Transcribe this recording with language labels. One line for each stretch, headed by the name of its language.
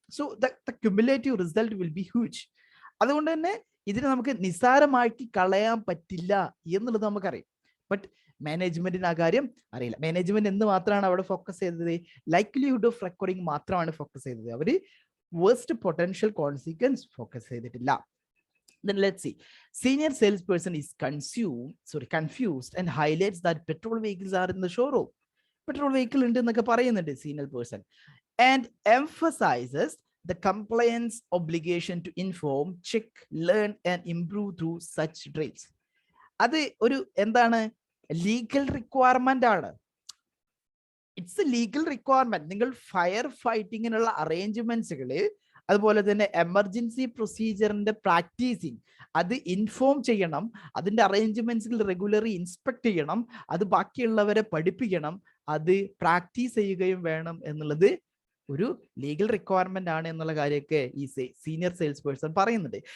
English: So the cumulative result will be huge.
Malayalam: അതുകൊണ്ട് തന്നെ ഇതിനെ നമുക്ക് നിസ്സാരമാക്കി കളയാൻ പറ്റില്ല എന്നുള്ളത് നമുക്കറിയാം. ബട്ട് മാനേജ്മെന്റിന് ആ കാര്യം അറിയില്ല. മാനേജ്മെന്റ് എന്ത് മാത്രമാണ് അവിടെ ഫോക്കസ് ചെയ്തത്? ലൈക്ലിഹുഡ് ഓഫ് റെക്കറിങ് മാത്രമാണ് ഫോക്കസ് ചെയ്തത്. അവര് വേഴ്സ്റ്റ് പൊട്ടൻഷ്യൽ കോൺസിക്വൻസ് ഫോക്കസ് ചെയ്തിട്ടില്ല.
English: Then let's see. Senior salesperson is confused and highlights that petrol vehicles are in the showroom. Petrol vehicle
Malayalam: ഉണ്ട് എന്നൊക്കെ പറയുന്നുണ്ട് senior person.
English: and emphasizes the compliance obligation to inform, check, learn and improve through such drills.
Malayalam: അത് ഒരു എന്താണ്, legal requirement ആണ്.
English: It's a legal requirement.
Malayalam: നിങ്ങൾ fire ഫൈറ്റിങ്ങിനുള്ള അറേഞ്ച്മെന്റ്സുകള്, അതുപോലെ തന്നെ എമർജൻസി പ്രൊസീജിയറിന്റെ പ്രാക്ടീസിങ്, അത് ഇൻഫോം ചെയ്യണം, അതിന്റെ അറേഞ്ച്മെന്റ്സുകൾ റെഗുലറി ഇൻസ്പെക്ട് ചെയ്യണം, അത് ബാക്കിയുള്ളവരെ പഠിപ്പിക്കണം, അത് പ്രാക്ടീസ് ചെയ്യുകയും വേണം എന്നുള്ളത് ഒരു ലീഗൽ റിക്വയർമെന്റ് ആണ് എന്നുള്ള കാര്യമൊക്കെ ഈ സീനിയർ സെയിൽസ് പേഴ്സൺ പറയുന്നുണ്ട്.